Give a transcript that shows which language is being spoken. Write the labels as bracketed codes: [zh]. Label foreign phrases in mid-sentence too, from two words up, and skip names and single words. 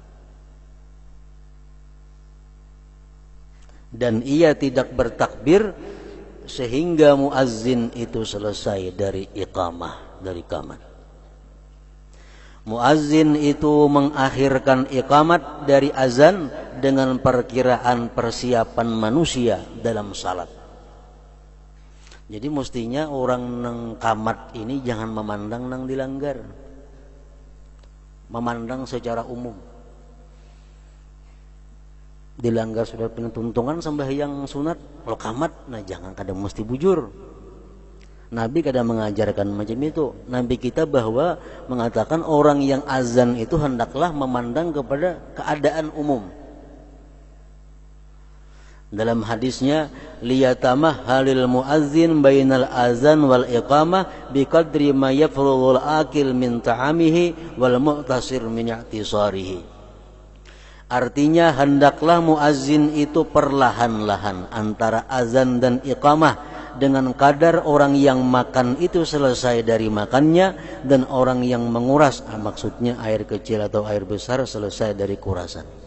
[id] Dan ia tidak bertakbir sehingga muazzin itu selesai dari iqamah, dari qamat. Muazzin itu mengakhirkan iqamat dari azan dengan perkiraan persiapan manusia dalam salat. [bjn] Jadi mestinya orang nang qamat ini jangan memandang nang dilanggar, memandang secara umum. Dilanggar sudah penuntungan sembahyang sunat, kalau qamat, nah jangan kadang mesti bujur. [id] Nabi kadang mengajarkan macam itu. Nabi kita bahwa mengatakan orang yang azan itu hendaklah memandang kepada keadaan umum. Dalam hadisnya, [ar] ليتمهل المؤذن بين الأذان والإقامة بقدر ما يفرغ الآكل من طعامه والمعتصر من اعتصاره. [id] Artinya hendaklah muazzin itu perlahan-lahan antara azan dan iqamah dengan kadar orang yang makan itu selesai dari makannya dan orang yang menguras, maksudnya air kecil atau air besar, selesai dari kurasan.